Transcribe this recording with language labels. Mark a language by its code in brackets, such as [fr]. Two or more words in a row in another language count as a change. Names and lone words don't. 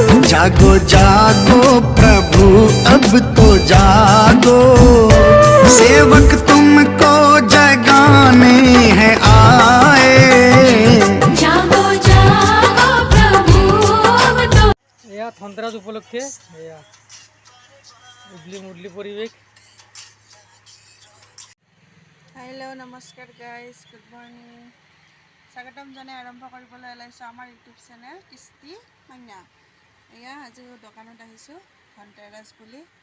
[hi] जागो जागो प्रभु अब तो जागो, सेवक तुमको जगाने हैं आए। जागो जागो प्रभु अब तो [as] এয়া ধনতেরাস উপলক্ষে এয়া উডলি মুডলি পরিবেশ। [en] hello namaskar guys, good morning. [as] স্বাগতম জনাই আৰম্ভ কৰিবলৈ ওলাইছোঁ আমাৰ [en] YouTube channel [as] কৃষ্টি মাইনা। এয়া আজি দোকানত আহিছোঁ ধনতেৰাছ বুলি।